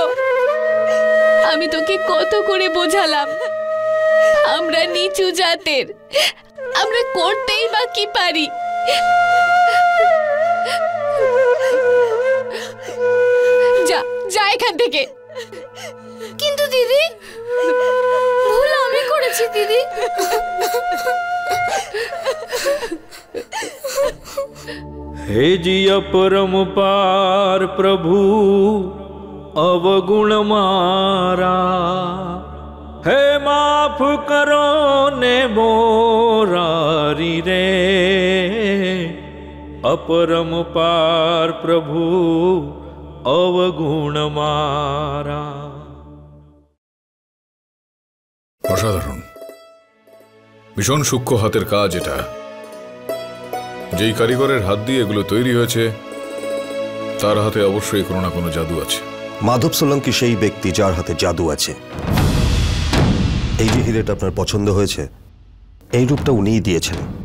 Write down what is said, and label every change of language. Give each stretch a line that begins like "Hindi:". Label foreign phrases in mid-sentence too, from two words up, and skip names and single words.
Bangla: আমি তোকে কত করে বোঝালাম, আমরা নিচু জাতের, আমরা করতেই বা কি পারি। যা যা এখান থেকে। কিন্তু দিদি, ভুল আমি করেছি দিদি।
Gujarati: હે જિયા પરમ પાર પ્રભુ અવગુણ મારા, હે માફ કરો ને મોરારી રે, અપરમ પાર પ્રભુ અવગુણ મારા।
Bangla: অসাধারণ, ভীষণ সূক্ষ্ম হাতের কাজ এটা। যেই কারিগরের হাত দিয়ে এগুলো তৈরি হয়েছে তার হাতে অবশ্যই কোনো না কোনো জাদু আছে। মাধব সোলঙ্কি সেই ব্যক্তি যার হাতে জাদু আছে। এই যে হিরেটা আপনার পছন্দ হয়েছে, এই রূপটা উনিই দিয়েছেন।